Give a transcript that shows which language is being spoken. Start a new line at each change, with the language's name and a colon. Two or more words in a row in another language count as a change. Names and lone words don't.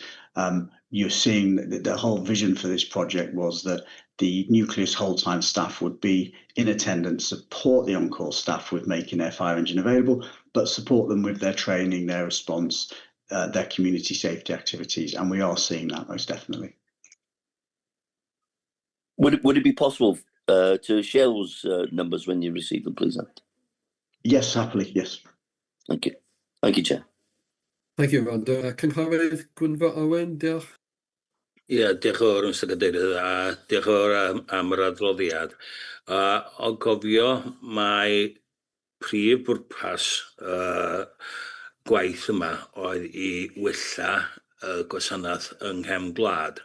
English: You're seeing that the whole vision for this project was that the nucleus whole-time staff would be in attendance, support the on-call staff with making their fire engine available, but support them with their training, their response, their community safety activities, and we are seeing that most definitely. Would it be possible to share those numbers when you receive them, please? Yes, happily, yes. Thank you. Thank you, Chair. Thank you, Rhonda.
Welsh: Cynghorydd Gwynfor Owen, diolch. Ie, diolch yn fawr, Mr Cadeirydd, a diolch yn fawr am yr adroddiad. O gofio, mae prif bwrpas gwaith yma oedd i wella gwasanaeth yng nghefn gwlad.